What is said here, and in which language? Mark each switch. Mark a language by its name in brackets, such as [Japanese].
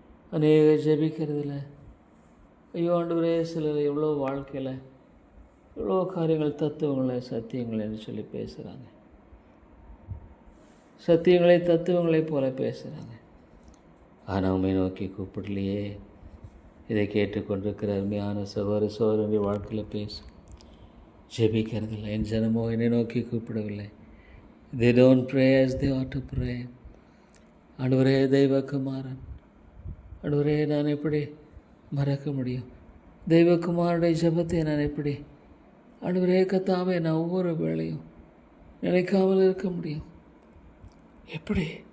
[Tamil] அநேக ஜெபிக்கிறதில்ல. ஐயோ ஆண்டவரே, சிலர் எவ்வளோ வாழ்க்கையில் இவ்வளோ காரியங்கள், தத்துவங்களை, சத்தியங்களை என்று சொல்லி பேசுகிறாங்க. சத்தியங்களை தத்துவங்களைப் போல பேசுகிறாங்க. ஆனால் உண்மை நோக்கி கூப்பிடலையே. இதை கேட்டுக்கொண்டிருக்கிற அருமையான சகோதரனுடைய வாழ்க்கையில் பேசும். ஜெபிக்கிறதில்லை. என் ஜனமோ என்னை நோக்கி கூப்பிடவில்லை. [English] They don't pray as they ought to pray. [Tamil] ஆண்டவரே தெய்வகுமாரன், ஆண்டவரே நான் எப்படி மறக்க முடியும்? தெய்வகுமாரனுடைய ஜெபத்தை நான் எப்படி ஆண்டவரே கர்த்தாவே நான் ஒவ்வொரு வேளையும் நினைக்காமல் இருக்க முடியும்? எப்படி?